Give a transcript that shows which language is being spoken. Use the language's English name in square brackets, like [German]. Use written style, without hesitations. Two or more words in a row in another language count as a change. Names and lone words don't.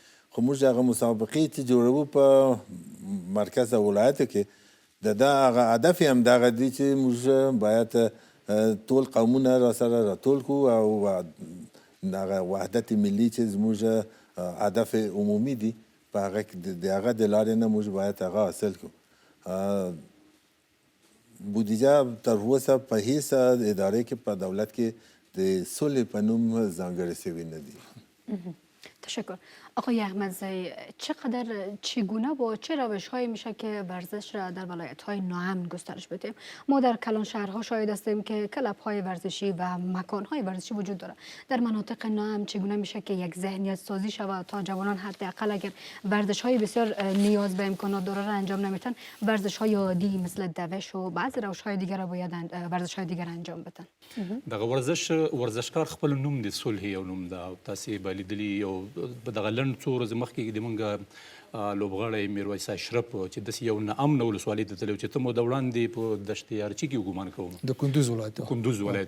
[Pashto] خو موږ هغه مسابقې چې جوړوو په مرکز او ولایتو کې د هغه هدف یې همدغه دی چې موږ باید ټول قومونه راسره راټول کړو او هغه وحدت ملي چې زموږ هدف عمومي دی په هغه د هغه د لارې نه موږ باید هغه حاصل کړو. بودیجه تر اوسه په هیڅ ادارې کې په دولت کې د سولې په نوم ځانګړې شوې نه دي. تشکر. [Persian] آقای احمدزی، چگونه با چه روش‌هایی میشه که ورزش را در ولایت‌های ناامن گسترش بدیم؟ ما در کلان شهرها شاهد هستیم که کلب‌های ورزشی و مکان‌های ورزشی وجود داره. در مناطق ناامن چگونه میشه که یک ذهنیت سازی شود تا جوانان حداقل اگر ورزش‌های بسیار نیاز به امکانات داره را انجام نمیتن، ورزش‌های عادی مثل دوش و بعضی روش‌های دیگر را باید ورزش‌های دیگر انجام بدن. [Pashto] دغه ورزشکار خپل نوم د صلح یو نوم ده. تاسې به لیدلي یو دغه لنډ څو ورځې مخکې د مونږ لوبغاړی میرویس اشرف چې داسې یو ناامنه ولسوالۍ ته تللی و چې ته مو د وړاندې په دشت یارچي کې ګومان کوم د کندوز ولایت